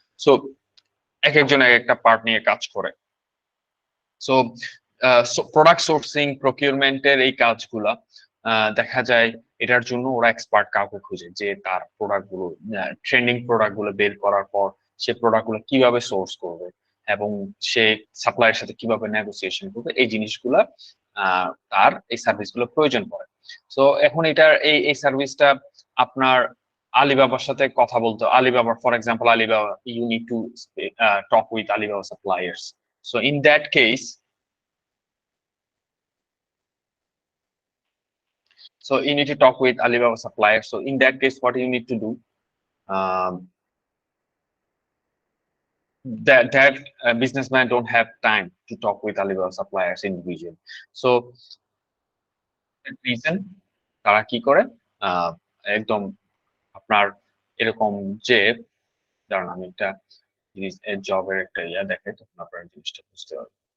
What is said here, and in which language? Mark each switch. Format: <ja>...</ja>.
<bn>So এক একজন এক একটা পার্ট নিয়ে কাজ করে। সো প্রোডাক্ট সোর্সিং প্রকিউরমেন্টের এই কাজগুলা দেখা যায় এটার জন্য ওরা এক্সপার্ট কাউকে খুঁজে যে তার প্রোডাক্ট গুলো, ট্রেন্ডিং প্রোডাক্ট গুলো বের করার পর সে প্রোডাক্ট গুলো কিভাবে সোর্স করবে এবং সে সাপ্লাইয়ের সাথে কিভাবে নেগোসিয়েশন করবে, এই জিনিসগুলা তার এই সার্ভিস গুলো প্রয়োজন পড়ে। সো এখন এটার এই সার্ভিসটা আপনার আলিবাবার সাথে কথা বলতে, আলিবাবার for example Alibaba,</bn> <en>You need to talk with Alibaba suppliers. So in that case, so you need to talk with Alibaba suppliers. So in that case, what you need to do, that businessmen don't have time to talk with Alibaba suppliers individually. So that reason</en> <bn>তারা কি করে, একদম আপনার এরকম যে, দাঁড়ান আমি একটা জবের একটা ইয়া দেখে তখন আপনারা জিনিসটা বুঝতে পারবেন।</bn>